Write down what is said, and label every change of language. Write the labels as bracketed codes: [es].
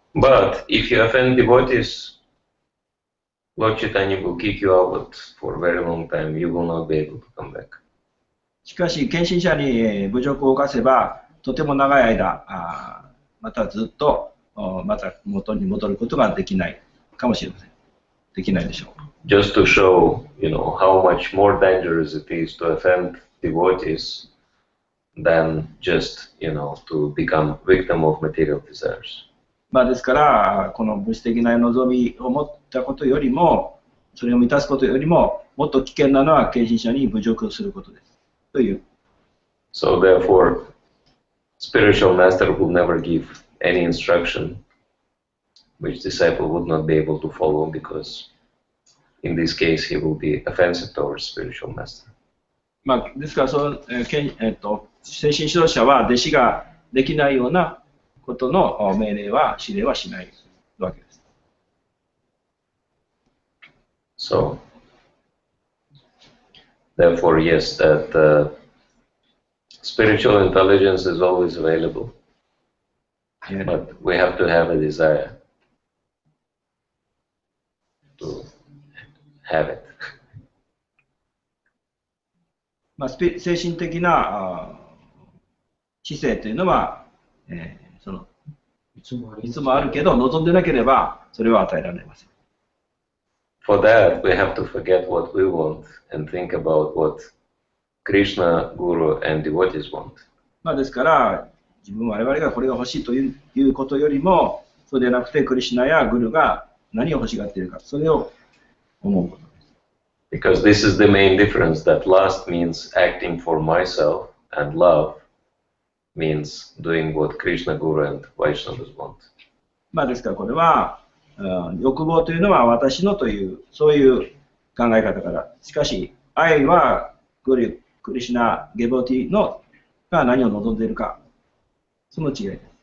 [en] But if you offend devotees, Lord Chaitanya will kick you out for a very long time. You will not be able to come back. [ja] しかし、献身者に侮辱を犯せば、とても長い間、またずっとまた元に戻ることができないかもしれません。できないでしょう。 [en] Just to show, you know, how much more dangerous it is to offend devotees than just, you know, to become victim of material desires. [ja] ですから、この物質的な望みを持ったことよりも、それを満たすことよりも、もっと危険なのは献身者に侮辱をすることです。という。 [en] So therefore, spiritual master will never give any instruction which disciple would not be able to follow, because in this case he will be offensive towards spiritual master. [ja] ですからその、精神指導者は弟子ができないようなことの命令は指令はしないわけです。 [en] So, therefore, yes, that spiritual intelligence is always available, but we have to have a desire to have it. [ja] 精神的な知性というのは、いつもあるけど、望んでなければそれは与えられません。 [en] For that, we have to forget what we want and think about what Krishna, Guru, and devotees want. [ja] ですから、我々がこれが欲しいということよりも、そうではなくて、クリシュナやグルが何を欲しがっているか、それを思うことです。 [en] Because this is the main difference, that lust means acting for myself, and love means doing what Krishna, Guru, and Vaishnavas want. [ja] ですからこれは、欲望というのは私のという、そういう考え方から。しかし、愛はグル、クリシュナ、ゲボティのが何を望んでいるか、その違いです。